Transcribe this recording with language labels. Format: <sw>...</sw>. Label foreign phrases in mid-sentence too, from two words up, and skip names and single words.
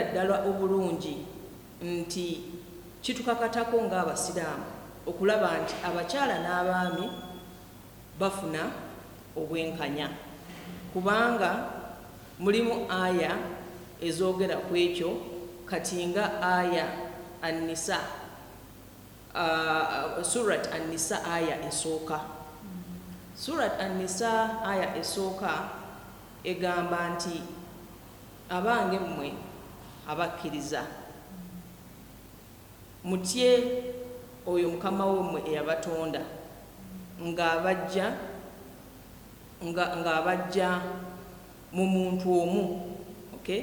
<lg>ddala obulungi nti kitukakatako ng'Abasiraamu okulaba nti abakyala n'abaami bafuna obwenkanya, kubanga mulimu aya ezoogera ku ekyo, kati nga aya An-Nisa, Surat An-Nisa aya esooka. Surat An-Nisa aya esooka egamba nti abange mmwe abakkiriza mutye oyo Mukama wammwe eyabatonda ng'abajja mu muntu omu, okay?</lg>